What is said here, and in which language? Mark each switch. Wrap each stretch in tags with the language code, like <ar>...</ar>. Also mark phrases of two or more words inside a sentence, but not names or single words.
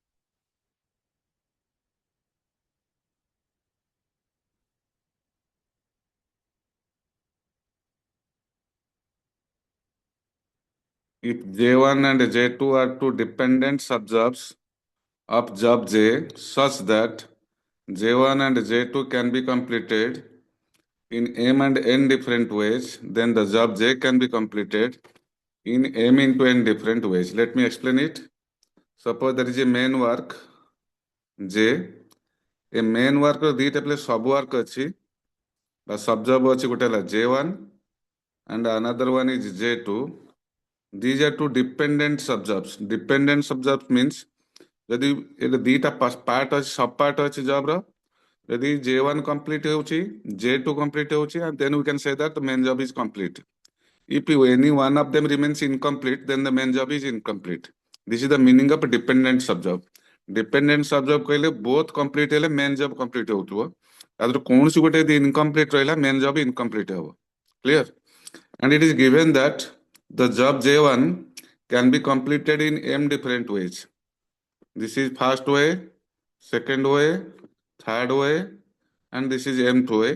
<en>If J1 and J2 are two dependent subjobs of job J such that J1 and J2 can be completed in M and N different ways, then the job J can be completed in M into N different ways. Let me explain it. Suppose there is a main work J. A main work</en> <or>ଦୁଇଟା ପ୍ଲେ</or> <en>sub work</en> <or>ଅଛି ବା</or> <en>sub job</en> <or>ଅଛି ଗୋଟେ ହେଲା</or> <en>J1 and another one is J2. These are two dependent sub jobs. Dependent sub jobs means</en> <or>ଯଦି ଏଟା ଦୁଇଟା ପାର୍ଟ ଅଛି ସବ୍ ପାର୍ଟ ଅଛି ଜବ୍ର ଯଦି</or> <en>J1 complete ହେଉଛି J2 complete ହେଉଛି and then we can say that the main job is complete. If any one of them remains incomplete, then the main job is incomplete. This is the meaning of dependent subjob. Dependent subjob କହିଲେ both complete ହେଲେ main job complete</en> <or>ହେଉଥିବ ତାପରେ କୌଣସି ଗୋଟେ ଯଦି</or> <en>incomplete ରହିଲା main job incomplete ହେବ. Clear? And it is given that the job J1 can be completed in M different ways. This is first way, second way, third way, and this is mth way.</en>